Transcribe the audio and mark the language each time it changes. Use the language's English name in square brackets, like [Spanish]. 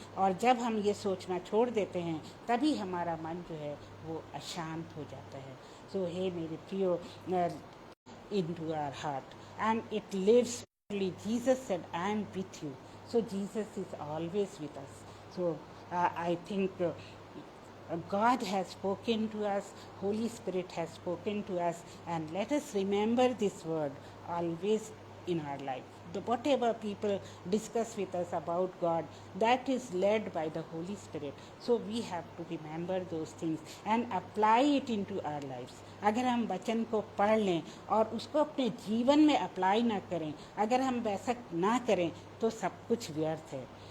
[Hindi] और जब हम ये सोचना छोड़ देते हैं तभी हमारा मन जो है वो अशांत हो जाता है। सो हे मेरे प्रियो, [English] into our heart and it lives only। Jesus said, I am with you, so Jesus is always with us। So I think God has spoken to us, Holy Spirit has spoken to us, and let us remember this word always in our life. Whatever people discuss with us about God, that is led by the Holy Spirit. So we have to remember those things and apply it into our lives। [Hindi] अगर हम वचन को पढ़ लें और उसको अपने जीवन में अप्लाई ना करें, अगर हम वैसा ना करें तो सब कुछ व्यर्थ है।